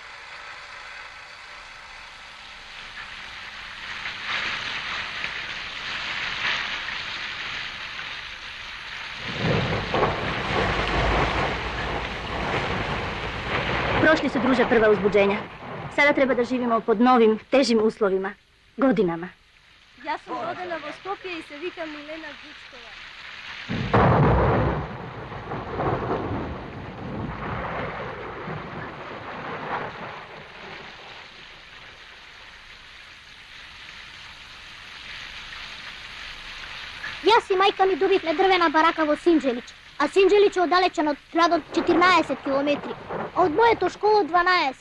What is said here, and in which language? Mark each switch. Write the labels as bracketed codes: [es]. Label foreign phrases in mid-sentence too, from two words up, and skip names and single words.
[sr] Prošli su, druže, prva uzbuđenja. Sada treba da živimo pod novim, težim uslovima. Godinama. Ja sam rodena [mk] во Скопје и се викам Милена Вучкова. Јас и мајка ми добивме дрвена барака во Синџелич, а Синџелич е оддалечен од градот 14 километри, а од моето школо 12.